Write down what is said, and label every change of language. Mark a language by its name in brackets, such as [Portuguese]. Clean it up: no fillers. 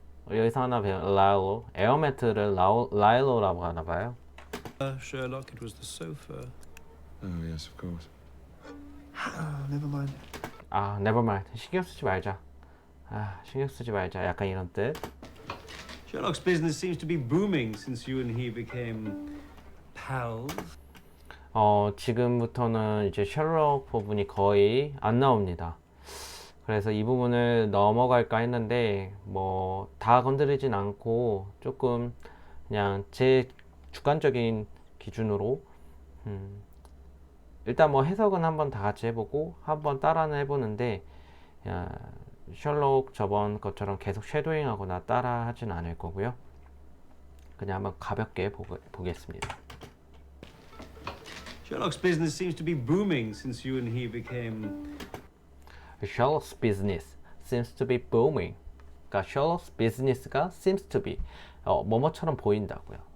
[Korean] 여기서 하나 배운 Lalo. 에어매트를 라일로라고 하나 봐요. [English] Sherlock, it was the sofa. Oh, yes, of course. Oh, never mind. [Korean] 아, [English] never mind. [Korean] 신경 쓰지 말자. 신경 쓰지 말자. 약간 이런 뜻. [English] Sherlock's business seems to be booming since you and he became pals. [Korean] 지금부터는 이제 셜록 부분이 거의 안 나옵니다. 그래서 이 부분을 넘어갈까 했는데 뭐 다 건드리진 않고 조금 그냥 제 주관적인 기준으로 일단 뭐 해석은 한번 다 같이 해보고 한번 따라는 해보는데 셜록 저번 것처럼 계속 쉐도잉하거나 따라 하진 않을 거고요. 그냥 한번 가볍게 보겠습니다. [English] Sherlock's business seems to be booming since you and he became... Sherlock's business seems to be booming. [Korean] 그러니까 [English] Sherlock's business가 seems to be [Korean] 뭐뭐처럼 보인다고요.